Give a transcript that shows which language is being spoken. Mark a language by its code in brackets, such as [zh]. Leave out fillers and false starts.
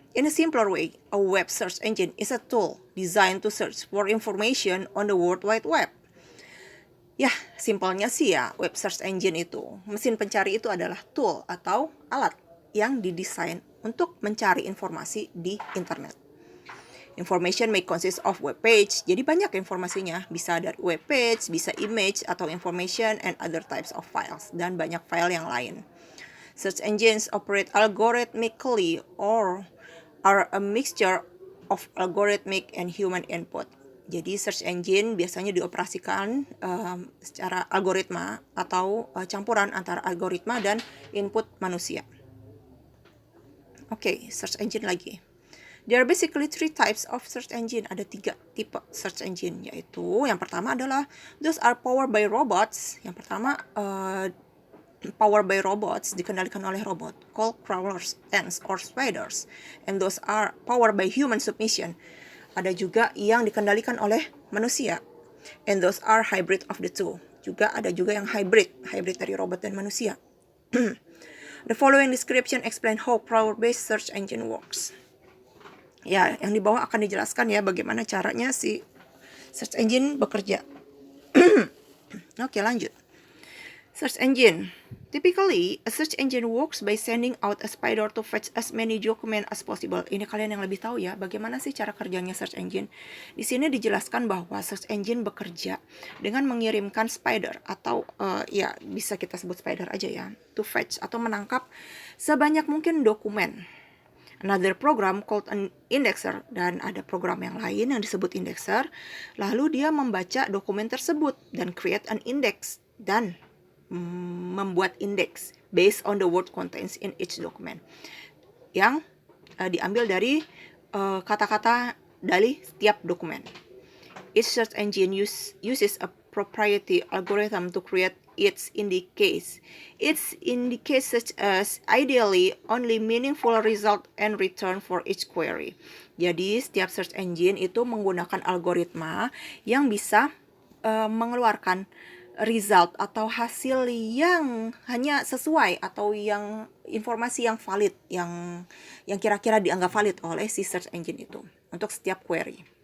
[en] In a simpler way, a web search engine is a tool designed to search for information on the World Wide Web. [id] Ya, simpelnya sih ya, web search engine itu, mesin pencari itu adalah tool atau alat yang didesain untuk mencari informasi di internet. [en] Information may consist of web page, [id] jadi banyak informasinya, bisa dari web page, bisa image atau [en] information and other types of files, [id] dan banyak file yang lain. [en] Search engines operate algorithmically or are a mixture of algorithmic and human input. [id] Jadi search engine biasanya dioperasikan secara algoritma atau campuran antara algoritma dan input manusia. Oke, search engine lagi. [en] There are basically 3 types of search engine. [id] Ada 3 tipe search engine, yaitu yang pertama adalah [en] those are powered by robots. [id] Yang pertama powered by robots, dikendalikan oleh robot, [en] called crawlers, ants, or spiders. And those are powered by human submission. [id] Ada juga yang dikendalikan oleh manusia. [en] And those are hybrid of the two. [id] Ada juga yang hybrid dari robot dan manusia. [en] The following description explain how crawler-based search engine works. [id] Ya, yang di bawah akan dijelaskan ya bagaimana caranya si search engine bekerja. Oke, lanjut. Search engine. [en] Typically, a search engine works by sending out a spider to fetch as many documents as possible. [id] Ini kalian yang lebih tahu ya, bagaimana sih cara kerjanya search engine. Di sini dijelaskan bahwa search engine bekerja dengan mengirimkan spider atau ya bisa kita sebut spider aja ya, to fetch atau menangkap sebanyak mungkin dokumen. [en] Another program called an indexer, [id] dan ada program yang lain yang disebut indexer. Lalu dia membaca dokumen tersebut dan [en] create an index [id] dan membuat indeks [en] based on the word contains in each document [id] yang diambil dari kata-kata dari setiap dokumen. [en] Each search engine uses a proprietary algorithm to create its indices. Its indices such as ideally only meaningful result and return for each query. [id] Jadi setiap search engine itu menggunakan algoritma yang bisa mengeluarkan result atau hasil yang hanya sesuai atau yang informasi yang valid, yang kira-kira dianggap valid oleh si search engine itu untuk setiap query.